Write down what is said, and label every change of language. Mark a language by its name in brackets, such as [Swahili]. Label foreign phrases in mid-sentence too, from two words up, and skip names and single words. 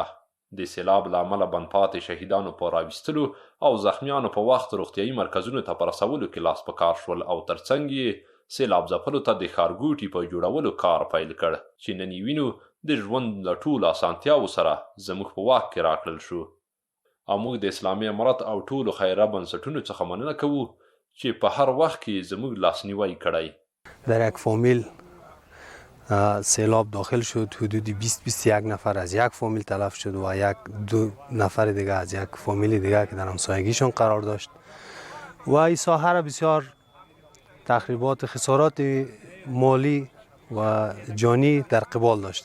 [Pashto] د سیلاب له امله بند پاتې شهیدانو په راویستلو او زخمیانو په وخت روغتیایي مرکزونو ته په رسولو کې لاس په کار شول او ترڅنګ یې سیلاب ځپلو ته د ښارګوټي په جوړولو کار پیل کړ چې نن یې وینو د ژوند له ټولو اسانتیاوو سره زموږ په واک کې راکړل شو. او موږ د اسلامي امارت او ټولو خیریه بنسټونو څخه مننه کوو چې په هر وخت کې زموږ لاسنیوی کړی. [Persian] در یک فامیل سیلاب داخل شد، حدود 20-21 نفر از یک فامیل تلف شد و 1-2 نفر دیگه از یک فامیل دیگه که در همسایگیشون قرار داشت و این ساحه را بسیار تخریبات خسارات مالی و جانی در قبال داشته.